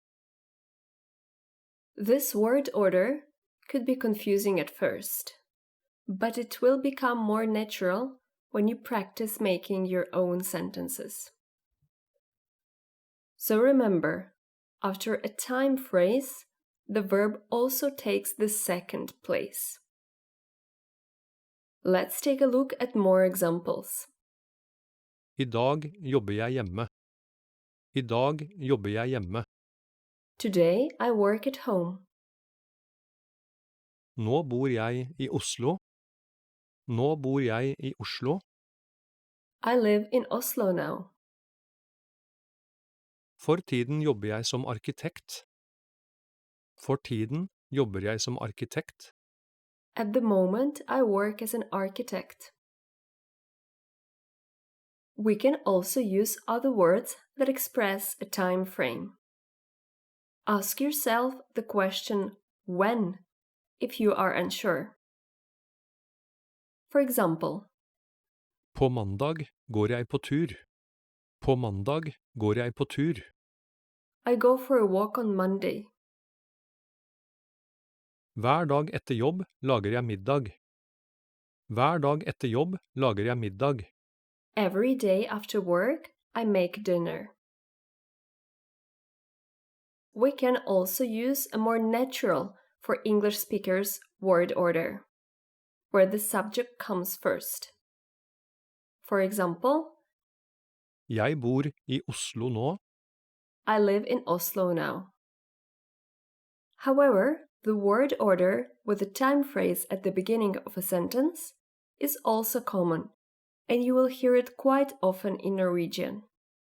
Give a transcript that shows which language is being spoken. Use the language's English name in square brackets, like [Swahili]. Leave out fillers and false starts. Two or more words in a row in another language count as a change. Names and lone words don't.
[English] This word order could be confusing at first, but it will become more natural when you practice making your own sentences. So remember, after a time phrase, the verb also takes the second place. Let's take a look at more examples. [Norwegian] I dag jobber jeg hjemme. I dag jobber jeg hjemme. [English] Today I work at home. [Norwegian] Nå bor jeg i Oslo. Nå bor jeg i Oslo. [English] I live in Oslo now. [Norwegian] For tiden jobber jeg som arkitekt. For tiden jobber jeg som arkitekt. [English] At the moment, I work as an architect. We can also use other words that express a time frame. Ask yourself the question when if you are unsure. For example, [Norwegian] På mandag går jeg på tur. På mandag går jeg på tur. [English] I go for a walk on Monday. [Norwegian] Hver dag etter jobb lager jeg middag. Hver dag etter jobb lager jeg middag. [English] Every day after work, I make dinner. We can also use a more natural for English speakers word order, where the subject comes first. For example, [Norwegian] Jeg bor i Oslo nå. [English] I live in Oslo now. However, the word order with a time phrase at the beginning of a sentence is also common, and you will hear it quite often in Norwegian.